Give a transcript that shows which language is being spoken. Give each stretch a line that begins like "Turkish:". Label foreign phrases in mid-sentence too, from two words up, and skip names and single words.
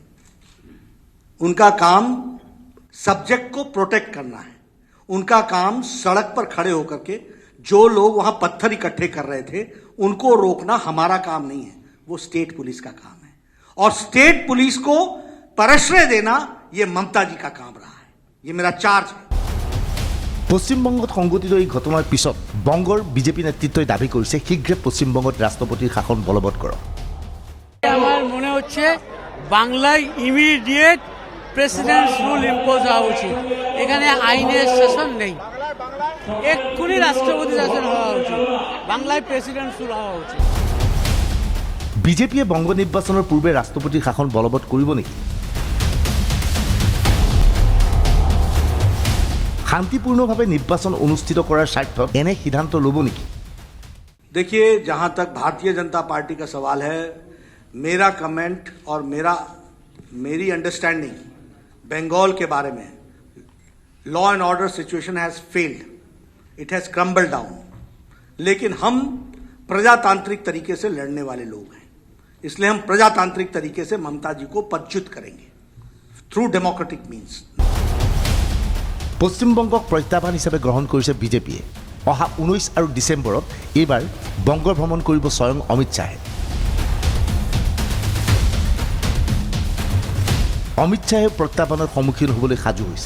Hindi: उनका काम सब्जेक्ट को प्रोटेक्ट करना है। उनका काम सड़क पर खड़े होकर के जो लोग वहां पत्थर इकट्ठे कर रहे थे उनको रोकना हमारा काम नहीं है, वो
English: state police
Hindi: का काम है। और
English: state police
Hindi: को प्रश्रय देना ये ममता जी का काम रहा है। ये मेरा चार्ज है।
Assamese: পশ্চিমবংগত সংঘটিত এই ঘটনাৰ পিছত বংগৰ বিজেপি নেতৃত্বই দাবী কৰিছে শীঘ্ৰে পশ্চিমবংগত ৰাষ্ট্ৰপতিৰ শাসন বলবৎ কৰক।
Bangla: আমার মনে হচ্ছে বাংলায়
English: immediate president's rule impose
Bangla: হওয়া উচিত। এখানে আইনের শাসন নেই, এক্ষুনি রাষ্ট্রপতি শাসন হওয়া উচিত। বাংলায়
English: president's rule
Bangla: হওয়া উচিত।
Assamese: বিজেপিয়ে বংগ নিৰ্বাচনৰ পূৰ্বে ৰাষ্ট্ৰপতিৰ শাসন বলবৎ কৰিব নেকি? শান্তিপূৰ্ণভাৱে নিৰ্বাচন অনুষ্ঠিত কৰাৰ স্বাৰ্থত এনে সিদ্ধান্ত ল'ব নেকি?
Hindi: देखिए, जहां तक भारतीय जनता पार्टी का सवाल है, मेरा कमेंट और मेरी अंडरस्टैंडिंग बंगाल के बारे में,
English: law and order situation has failed, it has crumbled down.
Hindi: लेकिन हम प्रजातांत्रिक तरीके से लड़ने वाले लोग हैं, इसलिए हम प्रजातांत्रिक तरीके से ममता जी को पदच्युत करेंगे
English: through democratic means.
Assamese: পশ্চিমবংগক প্ৰত্যাহ্বান হিচাপে গ্ৰহণ কৰিছে বিজেপিয়ে। অহা 19 আৰু ডিচেম্বৰত এইবাৰ বংগ ভ্ৰমণ কৰিব স্বয়ং অমিত শ্বাহে। অমিত শ্বাহে প্ৰত্যাহ্বানৰ সন্মুখীন হ'বলৈ সাজু হৈছে।